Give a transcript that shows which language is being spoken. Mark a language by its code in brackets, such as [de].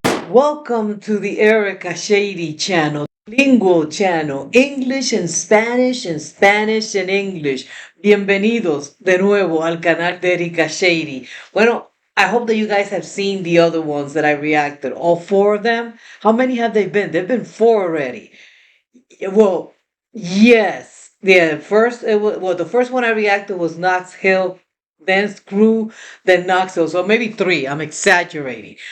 [en] Welcome to the Erica Shady channel, Lingual channel, English and Spanish and Spanish and English. [es] Bienvenidos de nuevo al canal de Erica Shady. [en] Bueno, I hope that you guys have seen the other ones that I reacted. All four of them. How many have they been? There've been four already. Well, yes. Yeah, the first one I reacted was Knox Hill, then Screw, then Knox Hill. So maybe three. I'm exaggerating.